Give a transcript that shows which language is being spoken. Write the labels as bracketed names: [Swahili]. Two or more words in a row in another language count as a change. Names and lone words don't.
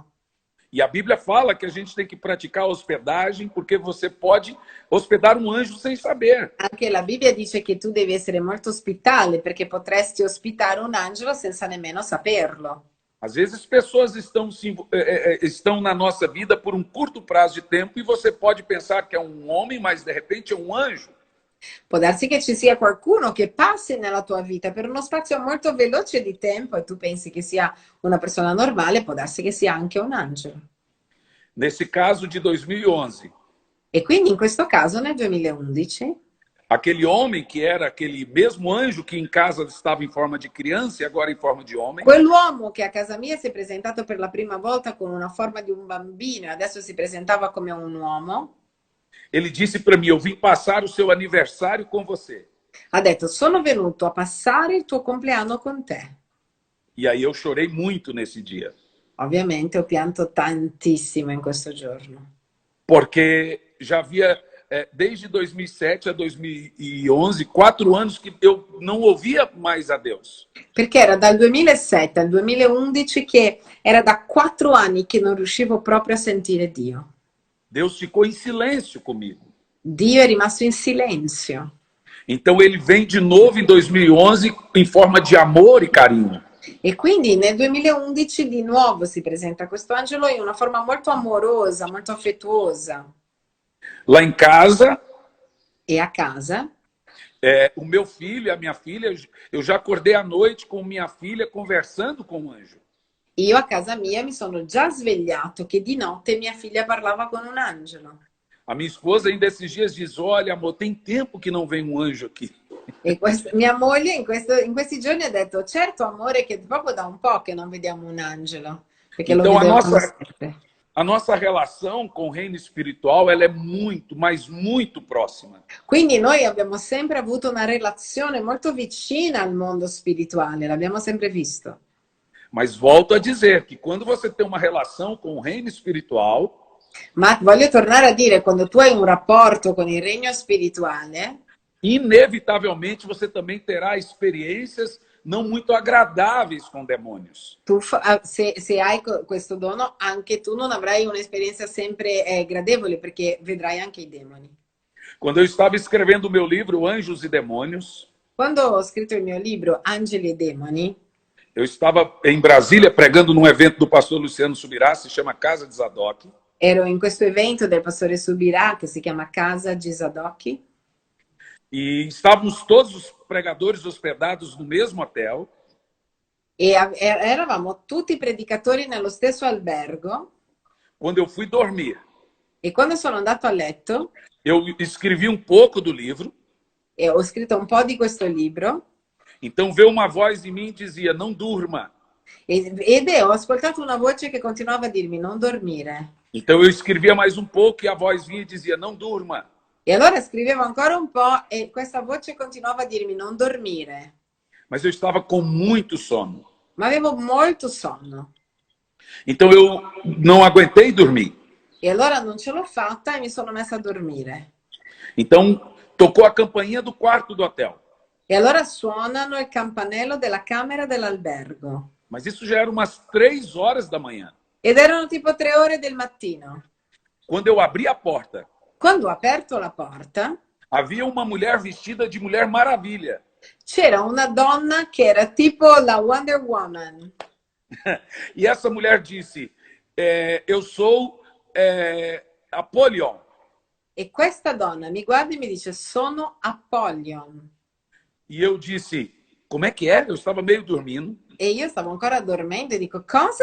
[Portuguese] E a Bíblia fala que a gente tem que praticar hospedagem, porque você pode hospedar um anjo sem saber. [Italian] Anche la Bibbia dice che tu devi essere molto ospitale, perché potresti ospitare un angelo senza nemmeno saperlo. [Portuguese] Às vezes pessoas estão na nossa vida por um curto prazo de tempo e você pode pensar que é um homem, mas de repente é um anjo. [Italian] Può darsi che ci sia qualcuno che passi nella tua vita per uno spazio molto veloce di tempo e tu pensi che sia una persona normale, può darsi che sia anche un angelo. [Portuguese] Nesse caso de 2011, [Italian] E quindi in questo caso nel 2011 [Portuguese] aquele homem que era aquele mesmo anjo que em casa estava em forma de criança e agora em forma de homem, [Italian] quell'uomo che a casa mia si è presentato per la prima volta con una forma di un bambino e adesso si presentava come un uomo, [Portuguese] ele disse para mim: eu vim passar o seu aniversário com você. [Italian] ha detto sono venuto a passare il tuo compleanno con te. [Portuguese] E aí eu chorei muito nesse dia. [Italian] Ovviamente ho pianto tantissimo in questo giorno. [Portuguese] Porque já havia, desde 2007 a 2011, 4 anos que eu não ouvia mais a Deus. [Italian] Perché era dal 2007 al 2011 che era da 4 anni che non riuscivo proprio a sentire Dio. [Portuguese] Deus ficou em silêncio comigo. [Italian] Dio è rimasto in silenzio. [Portuguese] Então ele vem de novo em 2011 em forma de amor e carinho. [Italian] E quindi nel 2011 di nuovo si presenta questo angelo in una forma molto amorosa, molto affettuosa. [Portuguese] Lá em casa, [Italian] E a casa, [Portuguese] o meu filho e a minha filha, eu já acordei à noite com minha filha conversando com o anjo. [Italian] io a casa mia mi sono già svegliato che di notte mia figlia parlava con un angelo. [Portuguese] A minha esposa ainda esses dias diz: olha, amor, tem tempo que não vem um anjo aqui. [Italian] E mia moglie in questi giorni ha detto, certo amore, che proprio da un po' che non vediamo un angelo, perché lo [Portuguese] Então [Italian] vedevamo sempre. [Portuguese] a nossa relação com o reino espiritual ela é muito, mas muito próxima. [Italian] Quindi noi abbiamo sempre avuto una relazione molto vicina al mondo spirituale, l'abbiamo sempre visto. [Portuguese] Mas volto a dizer que quando você tem uma relação com o reino espiritual, [Italian] Ma voglio tornare a dire, quando tu hai un rapporto con il regno spirituale, [Portuguese] inevitavelmente você também terá experiências não muito agradáveis com demônios. [Italian] se hai questo dono, anche tu non avrai un'esperienza sempre gradevole, perché vedrai anche i demoni. [Portuguese] Quando eu estava escrevendo o meu livro Anjos e Demônios, [Italian] Quando ho scritto il mio libro Angeli e Demoni, [Portuguese] eu estava em Brasília pregando num evento do pastor Luciano Subirá, se chama Casa de Zadok. [Italian] ero in questo evento del pastore Subirà che si chiama Casa di Zadok. [Portuguese] E estávamos todos os pregadores hospedados no mesmo hotel. [Italian] E eravamo tutti predicatori nello stesso albergo. [Portuguese] Quando eu fui dormir, [Italian] E quando sono andato a letto, [Portuguese] eu escrevi um pouco do livro. [Italian] e ho scritto un po' di questo libro. [Portuguese] Então veio uma voz em mim e dizia: não durma. [Italian] Ed ho ascoltato una voce che continuava a dirmi non dormire. [Portuguese] Então eu escrevia mais um pouco e a voz vinha e dizia: não durma. [Italian] E allora scrivevo ancora un po' e questa voce continuava a dirmi non dormire. [Portuguese] Mas eu estava com muito sono. [Italian] Ma avevo molto sonno. [Portuguese] Então eu não aguentei dormir. [Italian] E allora non ce l'ho fatta e mi sono messa a dormire. [Portuguese] Então tocou a campainha do quarto do hotel. [Italian] E allora suonano il campanello della camera dell'albergo. [Portuguese] Mas isso já era umas 3 horas da manhã. [Italian] Ed erano tipo 3 ore del mattino. [Portuguese] Quando eu abri a porta, [Italian] Quando ho aperto la porta, [Portuguese] havia uma mulher vestida de Mulher Maravilha. [Italian] c'era una donna che era tipo la Wonder Woman. [Portuguese] E essa mulher disse: eu sou Apolion. [Italian] E questa donna mi guarda e mi dice, sono Apollyon. [Portuguese] E eu disse: como é que é? Eu estava meio dormindo. [Italian] E io stavo ancora dormendo e dico, cosa?